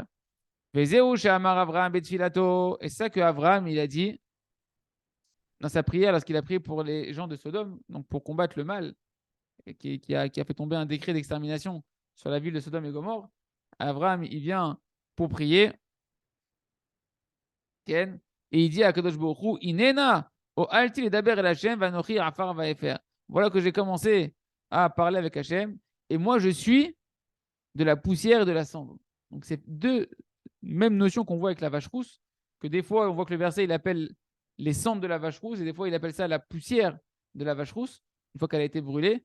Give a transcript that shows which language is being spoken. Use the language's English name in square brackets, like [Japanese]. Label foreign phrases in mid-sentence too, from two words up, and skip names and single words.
[French] Et c'est ça que Abraham il a dit dans sa prière lorsqu'il a prié pour les gens de Sodome, donc pour combattre le mal, et qui a fait tomber un décret d'extermination sur la ville de Sodome et Gomorre. Abraham, il vient pour prier. Et il dit à [Hebrew] קדוש ברוך הוא הנה נא הואלתי לדבר אל השם ואנכי עפר ואפר. [French] Voilà que j'ai commencé à parler avec Hashem, et moi je suis de la poussière et de la cendre. Donc c'est deux mêmes notions qu'on voit avec la vache rousse, que des fois on voit que le verset il appelle les cendres de la vache rousse, et des fois il appelle ça la poussière de la vache rousse, une fois qu'elle a été brûlée.